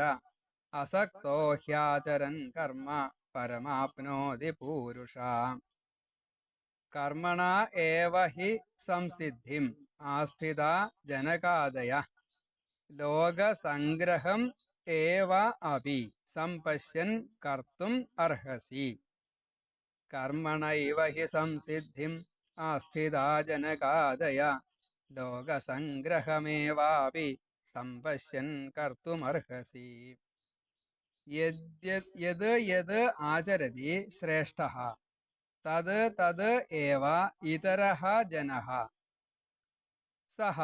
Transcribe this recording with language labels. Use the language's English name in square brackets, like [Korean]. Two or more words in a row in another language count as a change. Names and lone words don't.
[Sanskrit] അസക്തോ ഹ്യാചരൻ കർമ്മ പരമാപ്നോതി പൂരുഷ. കർമ്മണ ഏവ ഹി സംസിദ്ധിം ആസ്ഥിത ജനകാദയ. ലോകസംഗ്രഹം ഏവ അപി സംപശ്യൻ കർത്തും അർഹസി. कर्मणैव हि संसिद्धिम् आस्थिता जनकादय लोकसङ्ग्रहमेवापि सम्पश्यन् कर्तुमर्हसि यद् यद् आचरति श्रेष्ठः तद् तद् एव इतरः जनः सः